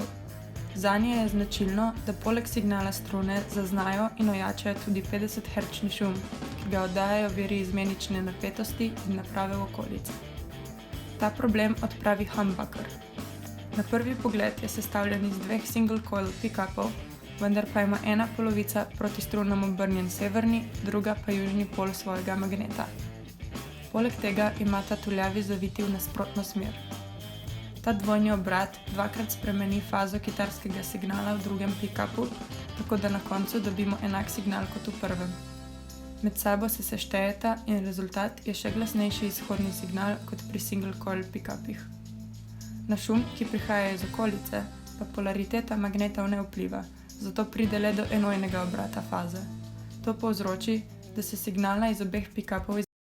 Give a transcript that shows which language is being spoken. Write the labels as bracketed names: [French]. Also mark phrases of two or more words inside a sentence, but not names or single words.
[Slovenian] Zanje je značilno, da poleg signala strune zaznajo in ojačajo tudi 50-hertzni šum, ki ga oddajajo viri izmenične napetosti in naprave v okolici. Ta problem odpravi humbucker. Na prvi pogled je sestavljen iz dveh [English] single coil [Slovenian] pick-upov, vendar pa ima ena polovica proti strunam obrnjen severni, druga pa južni pol svojega magneta. Poleg tega imata tuljavi zaviti v nasprotno smer. Ta dvojni obrat dvakrat spremeni fazo kitarskega signala v drugem pick-upu, tako da na koncu dobimo enak signal kot v prvem. Med sabo se seštejeta in rezultat je še glasnejši izhodni signal kot pri [English] single coil [Slovenian] pick-upih. Na šum, ki prihaja iz okolice, pa polariteta magnetov ne vpliva, zato pride le do enojnega obrata faze. To povzroči, da se signala iz obeh pick-upov